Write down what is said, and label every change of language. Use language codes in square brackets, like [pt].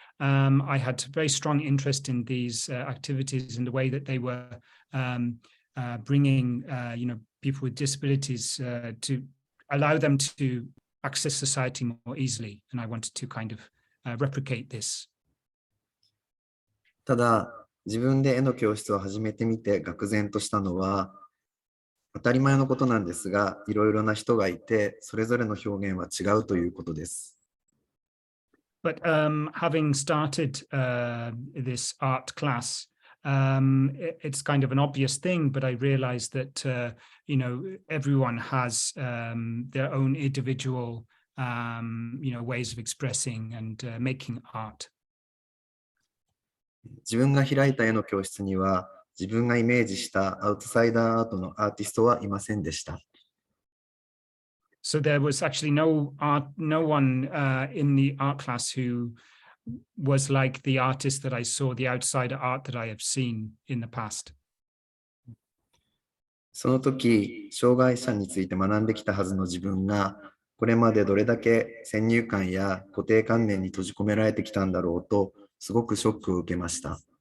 [en] I had very strong interest in these activities and the way that they were bringing, people with disabilities to allow them to access society more easily, and I wanted to kind of replicate this. [ja] ただ、自分で絵の教室を始めてみて愕然としたのは、当たり前のことなんですが、いろいろな人がいて、それぞれの表現は違うということです。 [en] But having started this art class, it's kind of an obvious thing, but I realized that, everyone has their own individual, ways of expressing and making art. [ja] 自分が開いた絵の教室には、自分がイメージしたアウトサイダーアートのアーティストはいませんでした。 [en] So there was actually no one in the art class who was like the artist that I saw, the outsider art that I have seen in the past. [ja] その時、障害者について学んできたはずの自分が、これまでどれだけ先入観や固定観念に閉じ込められてきたんだろうと、すごくショックを受けました。